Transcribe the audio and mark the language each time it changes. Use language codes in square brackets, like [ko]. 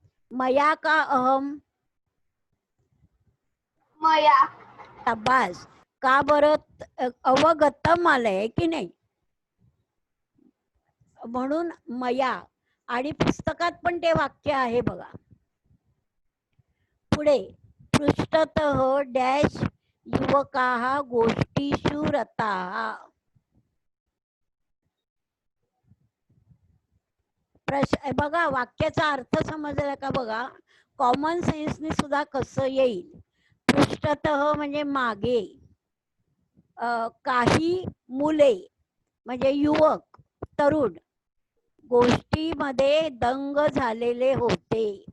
[sa] मया का अहम? मया. [mr] शाबास. का बरं अवगतम आलंय की नाही, म्हणून मया. आणि पुस्तकात पण ते वाक्य आहे बघा. [sa] पुढे पृष्ठतः डॅश युवकाः गोष्टीषु रताः. [mr] बघा वाक्याचा अर्थ समजला का बघा. कॉमन सेन्सने सुद्धा कसं येईल. पृष्ठतः म्हणजे मागे, काही मुले म्हणजे युवक तरुण गोष्टीमध्ये दंग झालेले होते.